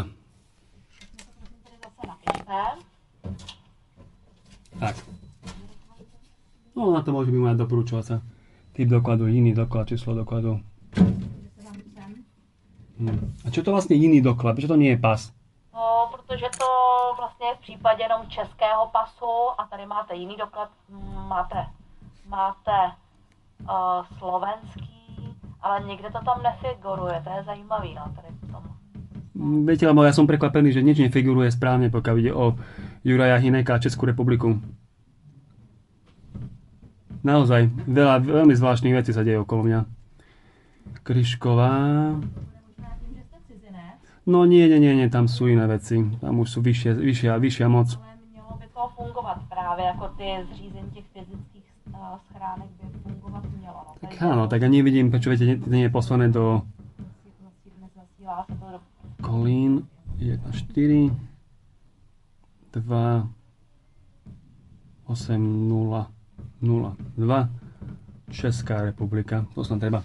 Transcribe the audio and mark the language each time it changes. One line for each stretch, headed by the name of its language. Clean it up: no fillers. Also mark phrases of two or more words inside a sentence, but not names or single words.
Czech: Tady zase napište. Tak.
Slovak: No na to môže byť moja doporučovacia. Typ dokladu, iný doklad, číslo dokladu. A čo to vlastne iný doklad? Prečo to nie je pas?
Czech: No, protože to vlastně je v případě jenom českého pasu a tady máte jiný doklad, máte slovenský, ale nikde to tam nefiguruje, to je zajímavý, no, tady v tom.
Slovak: Viete, lebo ja som prekvapený, že nič nefiguruje správne, pokiaľ ide o Juraja Hineka a Českú republiku. Naozaj, veľmi zvláštnych vecí sa deje okolo mňa. Kryšková. No nie, tam sú iné veci. Tam už sú vyššia moc.
Czech: Ale mělo by to fungovat právě jako ty zřízení těch fyzických schránek by fungovat mělo. No.
Slovak: Tak áno, tak ja nevidím, prečo viete, nie je poslané do
Czech: Zasílá se to do... Kolín 1, 4, 2, 8, 0, 0, 2, Česká republika. To snad treba.